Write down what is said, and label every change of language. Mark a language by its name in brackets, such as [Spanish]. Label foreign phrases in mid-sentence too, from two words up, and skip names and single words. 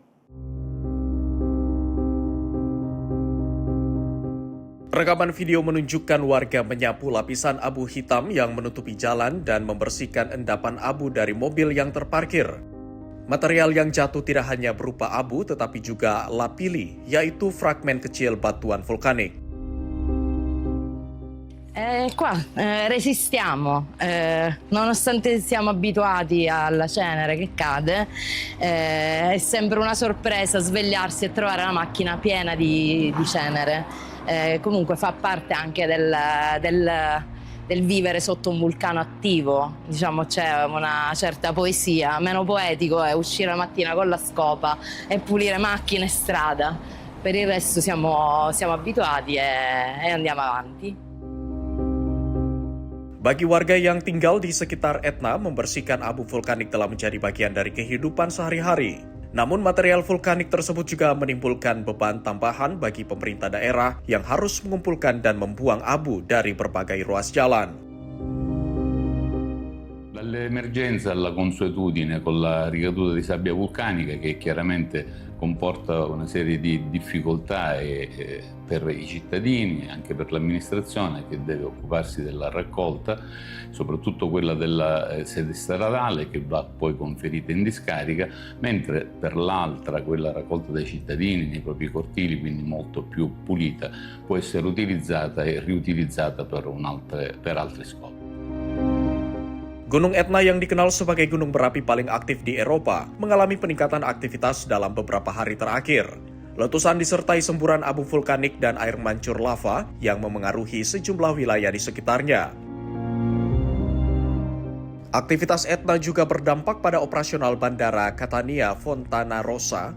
[Indonesian] Rekaman video menunjukkan warga menyapu lapisan abu hitam yang menutupi jalan dan membersihkan endapan abu dari mobil yang terparkir. Material yang jatuh tidak hanya berupa abu tetapi juga lapilli, yaitu fragmen kecil batuan vulkanik. [Italian] Qua resistiamo, nonostante siamo abituati alla cenere che cade, è sempre una sorpresa svegliarsi e trovare la macchina piena di cenere. Comunque fa parte anche del vivere sotto un vulcano attivo, diciamo c'è una certa poesia, meno poetico è uscire la mattina con la scopa e pulire macchine e strada, per il resto siamo abituati e andiamo avanti. [Indonesian] Bagi warga yang tinggal di sekitar Etna, membersihkan abu vulkanik telah menjadi bagian dari kehidupan sehari-hari. Namun material vulkanik tersebut juga menimbulkan beban tambahan bagi pemerintah daerah yang harus mengumpulkan dan membuang abu dari berbagai ruas jalan. [Italian] Dall'emergenza alla consuetudine con la ricaduta di sabbia vulcanica che chiaramente comporta una serie di difficoltà per i cittadini e anche per l'amministrazione che deve occuparsi della raccolta, soprattutto quella della sede stradale che va poi conferita in discarica, mentre per l'altra, quella raccolta dai cittadini nei propri cortili, quindi molto più pulita, può essere utilizzata e riutilizzata per altri scopi. [Indonesian] Gunung Etna yang dikenal sebagai gunung berapi paling aktif di Eropa mengalami peningkatan aktivitas dalam beberapa hari terakhir. Letusan disertai semburan abu vulkanik dan air mancur lava yang memengaruhi sejumlah wilayah di sekitarnya. Aktivitas Etna juga berdampak pada operasional bandara Catania Fontanarossa.